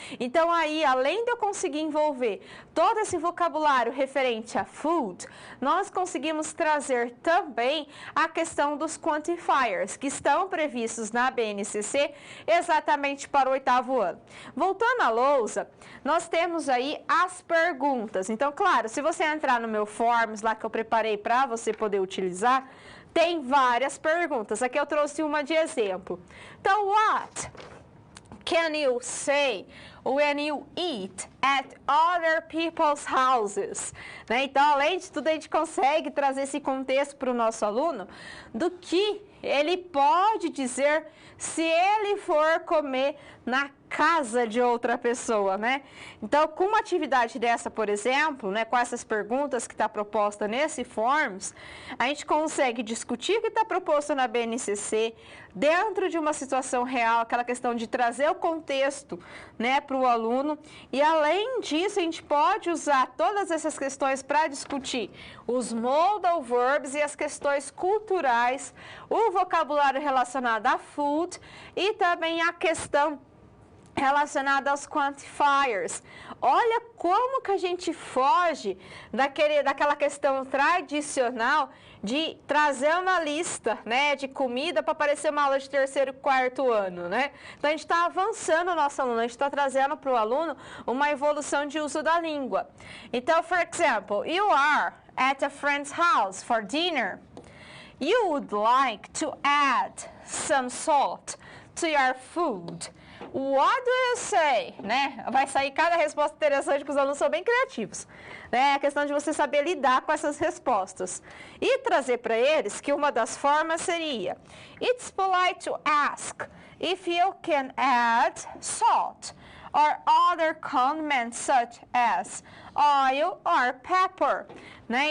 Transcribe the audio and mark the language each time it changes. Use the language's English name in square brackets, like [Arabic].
[Portuguese] Então aí, além de eu conseguir envolver todo esse vocabulário referente a food, nós conseguimos trazer também a questão dos quantifiers, que estão previstos na BNCC exatamente para o 8º ano. Voltando à lousa, nós temos aí as perguntas. Então, claro, se você entrar no meu Forms, lá que eu preparei para você poder utilizar, tem várias perguntas. Aqui eu trouxe uma de exemplo. [English] Então, what can you say when you eat at other people's houses? [Portuguese] Né? Então, além de tudo, a gente consegue trazer esse contexto para o nosso aluno do que ele pode dizer se ele for comer na casa de outra pessoa, né? Então, com uma atividade dessa, por exemplo, né, com essas perguntas que está proposta nesse Forms, a gente consegue discutir o que está proposto na BNCC dentro de uma situação real, aquela questão de trazer o contexto, né, para o aluno. E, além disso, a gente pode usar todas essas questões para discutir os modal verbs e as questões culturais, o vocabulário relacionado a food e também a questão relacionada aos quantifiers. Olha como que a gente foge daquela questão tradicional de trazer uma lista, né, de comida para parecer uma aula de 3º e 4º ano, né? Então, a gente está avançando o nosso aluno, a gente está trazendo para o aluno uma evolução de uso da língua. [English] Então, for example, you are at a friend's house for dinner. You would like to add some salt to your food. What do you say? Né? [Portuguese] Vai sair cada resposta interessante, porque os alunos são bem criativos. Né? A questão de você saber lidar com essas respostas. E trazer para eles que uma das formas seria: [English] It's polite to ask if you can add salt or other condiments such as oil or pepper. Né?